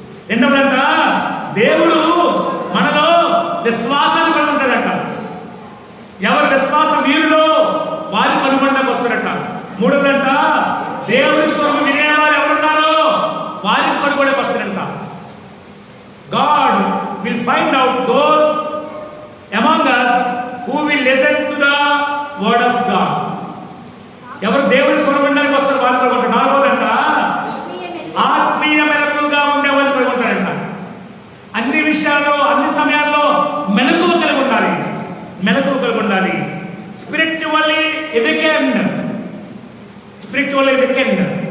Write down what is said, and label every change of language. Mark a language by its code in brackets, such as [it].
[te] రెండవదంట, దేవుడు మనలో విశ్వాసాన్ని కనుగొంటాడంట. ఎవరి విశ్వాస వీరులో వారి కనుగొనడానికి వస్తారంట. మూడవదంట, దేవుడి స్వరం వినేవారు ఎవరున్నారో వారికి కనుగొనడానికి వస్తారంట. [en] God will find out those among us who will listen to the word of God. [te] ఎవరు దేవుడి స్వరం వినడానికి వస్తారు వారి కనుగొంటారు. నాలుగవదంట, ఆత్మీయ మెలకువగా ఉండే వారిని కనుగొంటారంట. అన్ని విషయాల్లో అన్ని సమయాల్లో మెలకువ కలిగి ఉండాలి, మెలకువ కలిగి ఉండాలి. [en] Spiritually awakened, spiritually awakened.